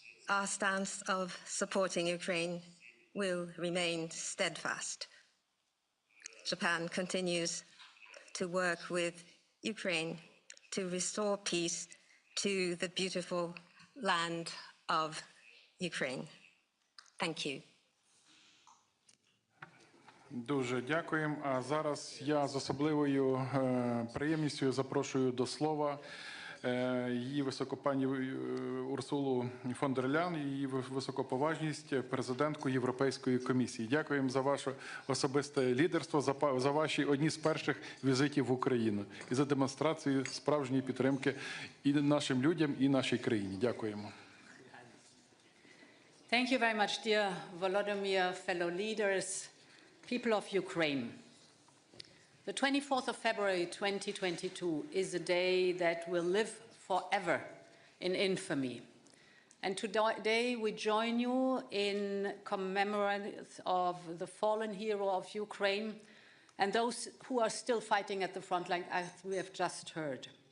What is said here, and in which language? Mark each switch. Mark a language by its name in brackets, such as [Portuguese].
[English] Our stance of supporting Ukraine will remain steadfast. Japan continues to work with Ukraine to restore peace to the beautiful land of Ukraine. Thank you. [Ukrainian] Дуже дякуємо. А зараз я з особливою приємністю запрошую до слова її високопані Урсулу фон дер Ляйен, її високоповажність, президентку Європейської комісії. Дякуємо за ваше особисте лідерство, за ваші одні з перших візитів в Україну і за демонстрацію справжньої підтримки і нашим людям, і нашій країні. Дякуємо. [English] Thank you very much, dear Volodymyr, fellow leaders, people of Ukraine. The 24th of February 2022 is a day that will live forever in infamy. And today we join you in commemoration of the fallen hero of Ukraine and those who are still fighting at the front line, as we have just heard.